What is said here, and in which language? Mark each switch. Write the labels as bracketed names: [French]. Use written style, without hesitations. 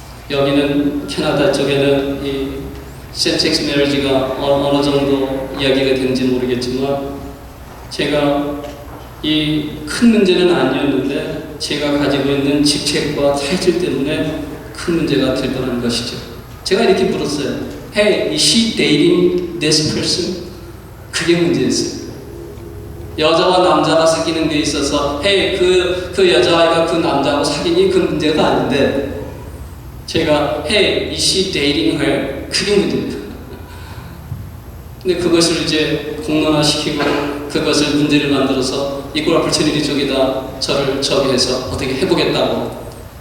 [Korean] 여기는 캐나다 쪽에는 이 샘섹스 메리지가 어느 정도 이야기가 되는지 모르겠지만 제가 이 큰 문제는 아니었는데 제가 가지고 있는 직책과 타이틀 때문에 큰 문제가 될 뻔한 것이죠. 제가 이렇게 물었어요. [English] Hey, is she dating this person? [Korean] 그게 문제였어요. 여자와 남자가 사귀는 데 있어서 Hey, 그 여자아이가 그 남자하고 사귀니? 그 문제가 아닌데 제가 Hey, [English] is she dating her? [Korean] 그게 문제입니다. 근데 그것을 이제 공론화시키고 그것을 문제를 만들어서 이퀄 오퍼튜니티 쪽에다 저를 저기해서 어떻게 해보겠다고.